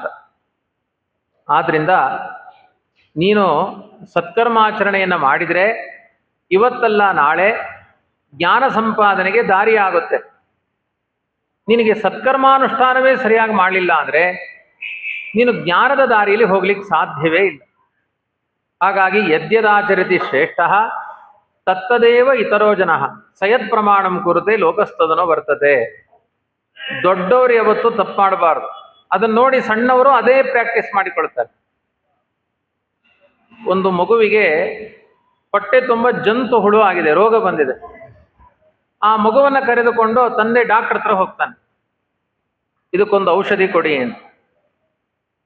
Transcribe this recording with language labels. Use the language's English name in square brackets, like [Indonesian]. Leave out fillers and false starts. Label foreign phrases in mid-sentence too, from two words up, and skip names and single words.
[Kannada] ಆದ್ದರಿಂದ ನೀನು ಸತ್ಕರ್ಮಾಚರಣೆಯನ್ನು ಮಾಡಿದರೆ ಇವತ್ತಲ್ಲ ನಾಳೆ ಜ್ಞಾನ ಸಂಪಾದನೆಗೆ ದಾರಿಯಾಗುತ್ತೆ. ನಿನಗೆ ಸತ್ಕರ್ಮಾನುಷ್ಠಾನವೇ ಸರಿಯಾಗಿ ಮಾಡಲಿಲ್ಲ ಅಂದರೆ ನೀನು ಜ್ಞಾನದ ದಾರಿಯಲ್ಲಿ ಹೋಗ್ಲಿಕ್ಕೆ ಸಾಧ್ಯವೇ ಇಲ್ಲ. [Sanskrit] ಹಾಗಾಗಿ ಯದ್ಯದಾಚರತಿ ಶ್ರೇಷ್ಠ ತತ್ತದೇವ ಇತರೋ ಜನ ಸಯತ್ ಪ್ರಮಾಣಂ ಕುರುತೆ ಲೋಕಸ್ತದನೋ ವರ್ತತೆ. [Kannada] ದೊಡ್ಡವರು ಯಾವತ್ತೂ ತಪ್ಪು ಮಾಡಬಾರ್ದು. ಅದನ್ನು ನೋಡಿ ಸಣ್ಣವರು ಅದೇ ಪ್ರಾಕ್ಟೀಸ್ ಮಾಡಿಕೊಳ್ತಾರೆ. ಒಂದು ಮಗುವಿಗೆ ಹೊಟ್ಟೆ ತುಂಬ ಜಂತು ಹುಳು ಆಗಿದೆ, ರೋಗ ಬಂದಿದೆ. ಆ ಮಗುವನ್ನು ಕರೆದುಕೊಂಡು ತಂದೆ ಡಾಕ್ಟರ್ ಹತ್ರ ಹೋಗ್ತಾನೆ, ಇದಕ್ಕೊಂದು ಔಷಧಿ ಕೊಡಿ ಅಂತ.